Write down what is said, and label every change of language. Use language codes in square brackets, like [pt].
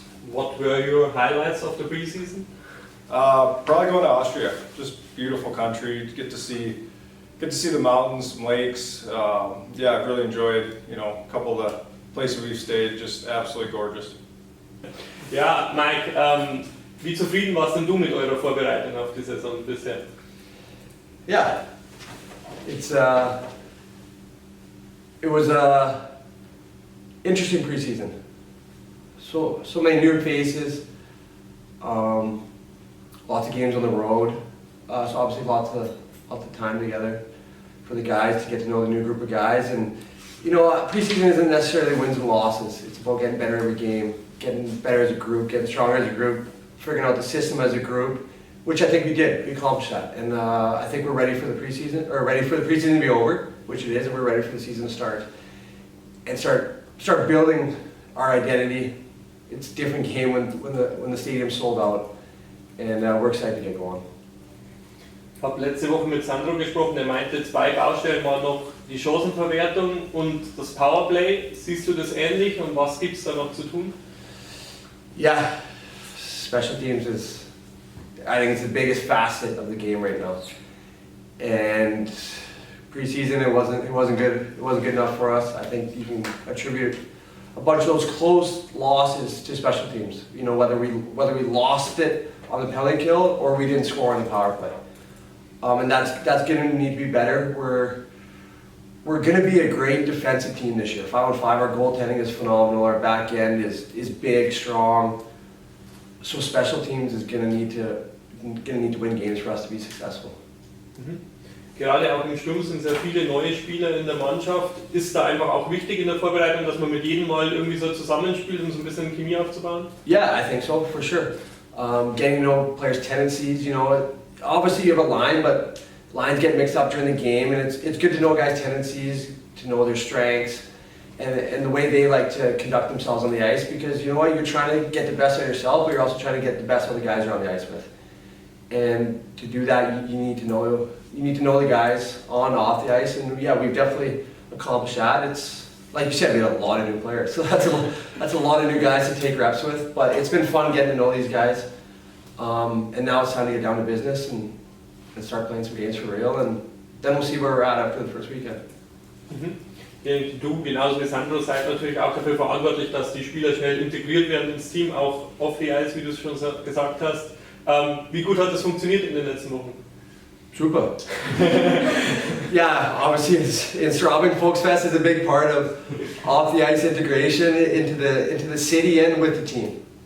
[en] What were your highlights of the preseason? Probably going to Austria. Just beautiful country. Get to see the mountains, some lakes. I've really enjoyed a couple of the places we've stayed. Just absolutely gorgeous. [de] Ja, Mike, wie zufrieden warst denn du mit eurer Vorbereitung auf die Saison bisher? [en] Yeah, it was a interesting preseason. So many new faces, lots of games on the road. So obviously lots of time together for the guys to get to know the new group of guys. And preseason isn't necessarily wins and losses. It's about getting better every game, getting better as a group, getting stronger as a group, figuring out the system as a group, which I think we did. We accomplished that, and I think we're ready for the preseason, to be over, which it is, and we're ready for the season to start, and start building our identity. It's a different game when the stadium's sold out, and we're excited to get going. [de] Ich habe letzte Woche mit Sandro gesprochen, der meinte, 2 Baustellen waren noch die Chancenverwertung und das Powerplay. Siehst du das ähnlich und was gibt es da noch zu tun? [en] Yeah, special teams I think it's the biggest facet of the game right now. And preseason it wasn't good enough for us. I think you can attribute a bunch of those close losses to special teams. Whether we lost it on the penalty kill or we didn't score on the power play. And that's going to need to be better. We're going to be a great defensive team this year. 5-on-5, our goaltending is phenomenal. Our back end is big, strong. So special teams is going to need to win games for us to be successful. [de] Gerade auch im Sturm sind sehr viele neue Spieler in der Mannschaft. Ist da einfach auch wichtig in der Vorbereitung, dass man mit jedem mal irgendwie so zusammenspielt, um so ein bisschen Chemie aufzubauen? [en] Yeah, I think so, for sure. Getting to know players' tendencies, obviously you have a line, but lines get mixed up during the game, and it's good to know guys' tendencies, to know their strengths, and the way they like to conduct themselves on the ice, because you're trying to get the best out of yourself, but you're also trying to get the best out of the guys you're on the ice with. And to do that, you need to know the guys on and off the ice, and yeah, we've definitely accomplished that. It's like you said, we have a lot of new players, so that's a lot of new guys to take reps with, but it's been fun getting to know these guys. And now it's time to get down to business and start playing some games for real, and then we'll see where we're at after the first weekend. [de] Du, genauso wie Sandro, seid natürlich auch dafür verantwortlich, dass die Spieler schnell integriert werden ins Team, auch [en] off the ice, [de] wie du es schon gesagt hast. Wie gut hat das funktioniert in den letzten Wochen? [en] Super. Yeah, obviously in Straubing, Volksfest is a big part of off the ice integration into the city and with the team.